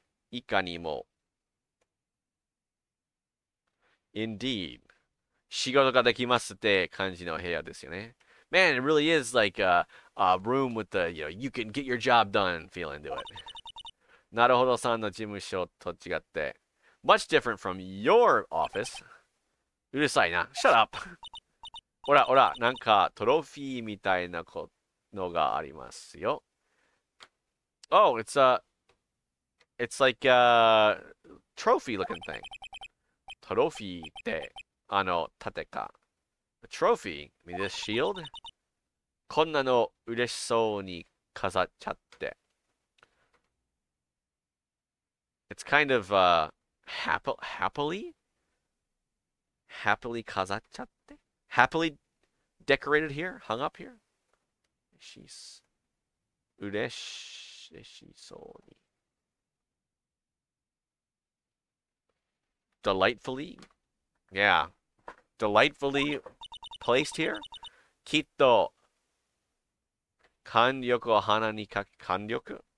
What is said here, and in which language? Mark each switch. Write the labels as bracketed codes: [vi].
[ja] いかにも [en] indeed [ja] 仕事ができますって感じの部屋ですよね. [en] Man, it really is like a room with the, you can get your job done feeling to it. [ja] なるほどさんの事務所と違って [en] much different from your office. [ja] うるさいな. [en] Shut up. [ja] ほらほら、なんかトロフィーみたいなのがありますよ. [en] Oh, it's like a trophy looking thing. [ja] トロフィーって、盾か. [en] A trophy? I mean, this shield? [ja] こんなの嬉しそうに飾っちゃって. [en] It's kind of, happily? Happily [ja] 飾っちゃって? [en] Happily decorated here? Hung up here? [ja] 嬉しそうに. [en] Delightfully? Yeah. Delightfully placed here? [ja] きっと、貫力を鼻にかけ、貫力?